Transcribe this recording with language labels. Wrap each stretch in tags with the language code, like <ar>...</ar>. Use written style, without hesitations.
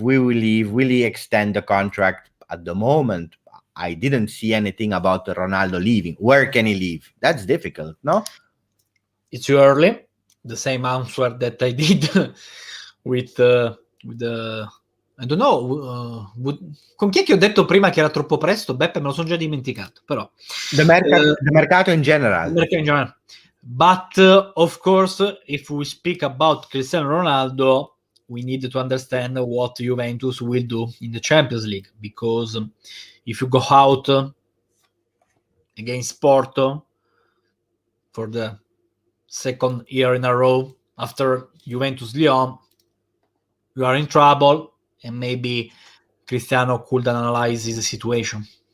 <en>Will he extend the contract? At the moment, I didn't see anything about Ronaldo leaving. Where can he leave? That's difficult, no? It's too early. The same answer that I did with the I don't know.</en> <it>Con chi è che ho detto prima che era troppo presto? Beppe, me lo sono già dimenticato. Però</it> <en>the mercato in general. But of course, if we speak about Cristiano Ronaldo, we need to understand what Juventus will do in the Champions League, because if you go out against Porto for the second year in a row after Juventus-Lyon, you are in trouble, and maybe Cristiano could analyze the situation.</en>